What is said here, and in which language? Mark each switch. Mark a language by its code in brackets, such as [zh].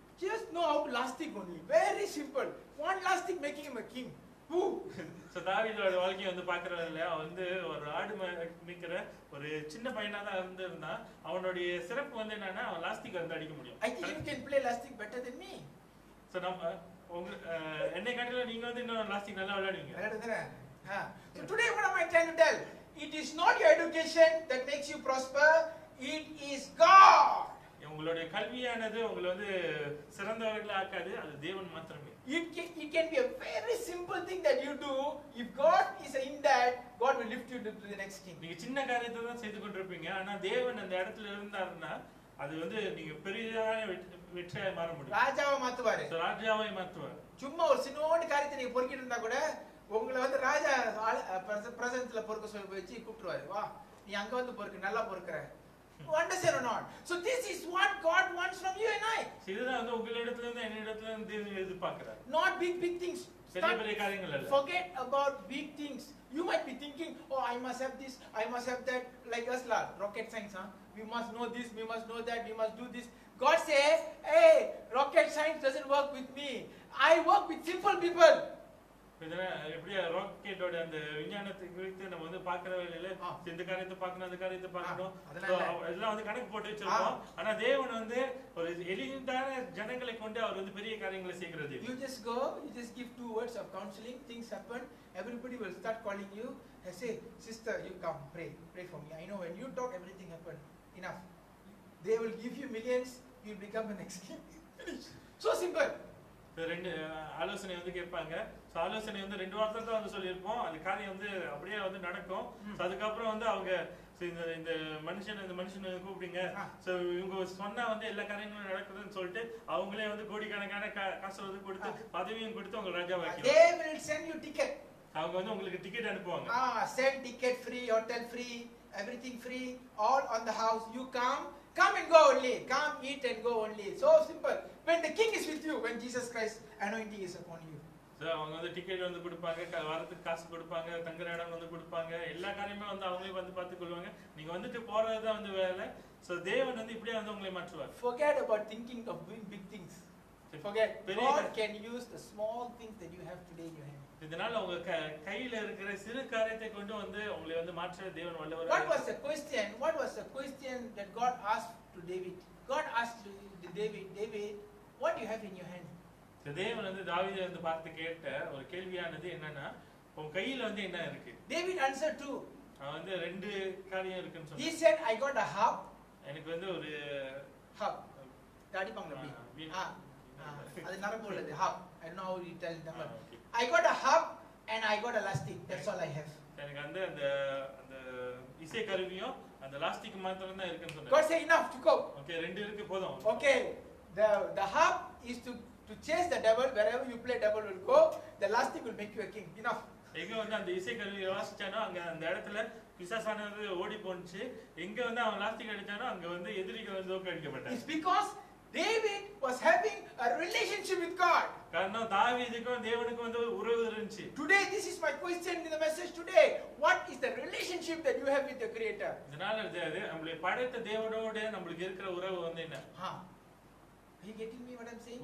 [en] Just know how to lasting only. Very simple. One lasting making him a king. Who? [ta] So தாவீதோட வாழ்க்கையை வந்து பார்க்கறதுல அவன் வந்து ஒரு ஆடு மேய்க்கிற ஒரு சின்ன பையனா தான் இருந்தான். அவனுடைய சிறப்பு வந்து என்னன்னா அவன் லாஸ்டிக் வந்து அடிக்க முடியும். [en] I think you can play lastic better than me. [ta] So நம்ம என்னை கண்டில நீங்க வந்து இன்னும் லாஸ்டிக் நல்லா விளையாடுவீங்க. விளையாடுறேன். [en] So today what am I trying to tell? It is not your education that makes you prosper. It is God. [ta] உங்களுடைய கல்வியானது உங்களை வந்து சிறந்தவர்களா ஆக்காது, அது தேவன் மாத்திரமே. [en] It can be a very simple thing that you do. If God is in that, God will lift you to the next king. [ta] நீங்க சின்ன காரியத்தை தான் செய்து கொண்டிருப்பீங்க, ஆனா தேவன் அந்த இடத்துல இருந்தாருன்னா அது வந்து நீங்க பெரியதான வெற்றியா மாற முடியும். ராஜாவை மாத்துவாரு. ராஜாவை மாத்துவார். சும்மா ஒரு சின்னோண்டு காரியத்தை நீங்க பொறுக்கிட்டு இருந்தா கூட உங்களை வந்து ராஜா பிரசன்ஸ்ல பொறுக்க சொல்லி வச்சு கூப்பிடுவாரு. வா நீ அங்க வந்து பொறுக்கு, நல்லா பொறுக்குற. [en] Understand or not? So this is what God wants from you and I. [ta] இதுதான் வந்து உங்களிடத்துல இருந்து என்னிடத்துல இருந்து தேவன் எதிர்பார்க்கிறார். [en] Not big things. [ta] பெரிய காரியங்கள் அல்ல. [en] Forget about big things. You might be thinking, oh, I must have this, I must have that. Like us, rocket science, huh? We must know this, we must know that, we must do this. God says, hey, rocket science doesn't work with me. I work with simple people. [ta] எப்படியா ராக்கெட்டோட அந்த விஞ்ஞானத்தை குறித்து நம்ம வந்து பார்க்கிற வேளையில இந்த காரியத்தை பார்க்கணும் அந்த காரியத்தை பார்க்கணும் அதெல்லாம் வந்து கணக்கு போட்டு வச்சிருக்கோம். ஆனா தேவன் வந்து ஒரு எளிதான ஜனங்களை கொண்டு அவர் வந்து பெரிய காரியங்களை செய்கிறது. [en] You just go, you just give 2 words of counseling, things happen, everybody will start calling you and say, sister, you come, pray for me. I know when you talk everything happen. Enough. They will give you millions, you will become the next king. Finish. So simple. [ta] ரெண்டு ஆலோசனை வந்து கேட்பாங்க. ஆலோசனை வந்து 2 வாரத்துல தான் வந்து சொல்லியிருப்போம், அந்த காரியம் வந்து அப்படியே வந்து நடக்கும். அதுக்கப்புறம் வந்து அவங்க இந்த மனுஷனை கூப்பிடுங்க, சோ இவங்க சொன்னா வந்து எல்லா காரியங்களும் நடக்குதுன்னு சொல்லிட்டு அவங்களே வந்து கோடிக்கணக்கான காசு வந்து கொடுத்து பதவியும் கொடுத்து அவங்க ராஜா வைக்கிறாங்க. [en] They will send you ticket. [ta] அவங்க வந்து உங்களுக்கு டிக்கெட் அனுப்புவாங்க. [en] Send ticket free, hotel free, everything free, all on the house. You come and go only. Come, eat and go only. So simple. When the king is with you, when Jesus Christ anointing is upon you. [ta] So அவங்க வந்து ticket வந்து கொடுப்பாங்க, வரதுக்கு காசு கொடுப்பாங்க, தங்குற இடம் வந்து கொடுப்பாங்க, எல்லா காரியமே வந்து அவங்களே வந்து பார்த்துக்கொள்வாங்க. நீங்க வந்துட்டு போறது தான் வந்து வேலை. So தேவன் வந்து இப்படியே வந்து உங்களை மாற்றுவார். [en] Forget about thinking of doing big things. Forget. God can use the small things that you have today in your hand. [ta] இதனால உங்க கையில இருக்கிற சிறு காரியத்தை கொண்டு வந்து உங்களை வந்து மாற்ற தேவன் வல்லவராக. [en] What was the question that God asked to David? God asked to David, what do you have in your hand? [ta] தேவன் வந்து தாவீதை வந்து பார்த்து கேட்ட ஒரு கேள்வியானது என்னன்னா, உன் கையில வந்து என்ன இருக்கு? [en] David answered too. [ta] அவன் வந்து 2 காரியம் இருக்குன்னு சொன்னான். [en] He said, I got a harp. [ta] எனக்கு வந்து ஒரு harp. தாடிப்பாங்க அப்படி. அது நரம்பு உள்ளது [en] harp. I don't know how you tell them. I got a harp and I got a lasting. That's all I have. [ta] எனக்கு அந்த அந்த அந்த இசை கருவியும் அந்த லாஸ்டிக் மாத்திரம் தான் இருக்குன்னு [en] God [ta] சொன்னாரு. [en] said enough to go. [ta] Okay, ரெண்டு இருக்கு போதும். [en] Okay, the harp is to chase the devil. Wherever you play, devil will go. The lastic will make you a king. Enough. [ta] எங்க வந்து அந்த இசை கருவியை வாசிச்சானோ அங்க அந்த இடத்துல பிசாசானது ஓடி போனுச்சு. எங்க வந்து அவன் லாஸ்டிக் அடிச்சானோ அங்க வந்து எதிரிகள் வந்து தோற்கடிக்கப்பட்டாங்க. [en] It's because David was having a relationship with God. [ta] காரணம் தாவீதுக்கும் தேவனுக்கும் வந்து ஒரு உறவு இருந்துச்சு. [en] Today, this is my question in the message today. What is the relationship that you have with the Creator? [ta] இதனால அது நம்மளை படைத்த தேவனோட நம்மளுக்கு இருக்கிற உறவு வந்து என்ன? [en] Are you getting me what I'm saying?